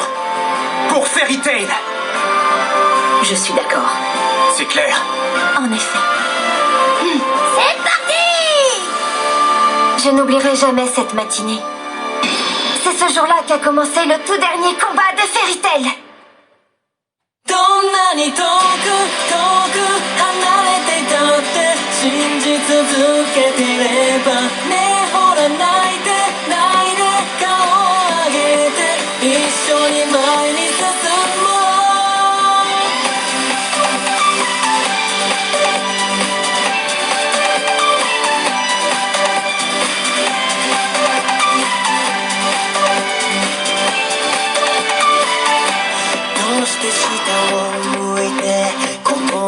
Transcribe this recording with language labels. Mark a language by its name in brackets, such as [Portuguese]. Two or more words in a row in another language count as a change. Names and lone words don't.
[French] Pour Fairy Tail. Je suis d'accord. C'est clair. En effet. C'est parti! Je n'oublierai jamais cette matinée. C'est ce jour-là qu'a commencé le tout dernier combat de Fairy Tail. [Japanese] どんなに遠く遠く離れていたって信じ続けてればねえほら泣いて泣いて顔を上げて一緒に前に進もうどうして下を向いてこぼ